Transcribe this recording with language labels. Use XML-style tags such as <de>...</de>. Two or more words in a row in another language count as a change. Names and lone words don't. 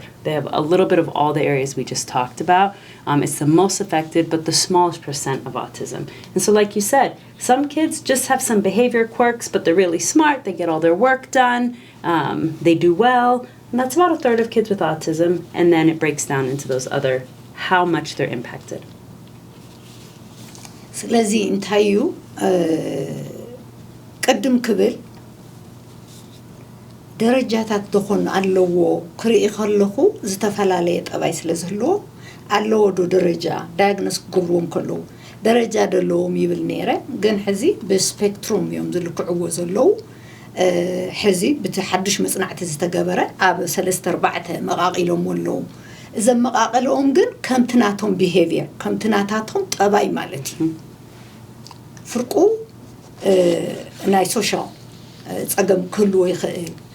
<en>They have a little bit of all the areas we just talked about. It's the most affected, but the smallest percent of autism. And so like you said, some kids just have some behavior quirks, but they're really smart. They get all their work done. They do well. And that's about a third of kids with autism. And then it breaks down into those other, how much they're impacted.</en> <ti>ስለዚህ እንታዩ ቅድም ክብል ደረጃታት ዝኾን ኣለዎ ክርኢ ከለኹ ዝተፈላለየ ጠባይ ስለ ዘለዎ ኣለዎ ዶ ደረጃ ዳያግኖስ ክገብርዎም ከለዉ ደረጃ ደለዎም ይብል ነይረ ግን ሕዚ ብስፔክትሩም እዮም ዝልክዕዎ ዘለዉ ሕዚ በቲ ሓድሽ መጽናዕቲ ዝተገበረ ኣብ 3-4 መቃቂሎም ኣለዉ እዘም መቃቂሎም ግን ከምትናቶም ቢሄቪየር ከምትናታቶም ጠባይ ማለት እዩ ፍርቁ ናይ ሶሻል ጸገም ክህልዎ ይኽእል</ti>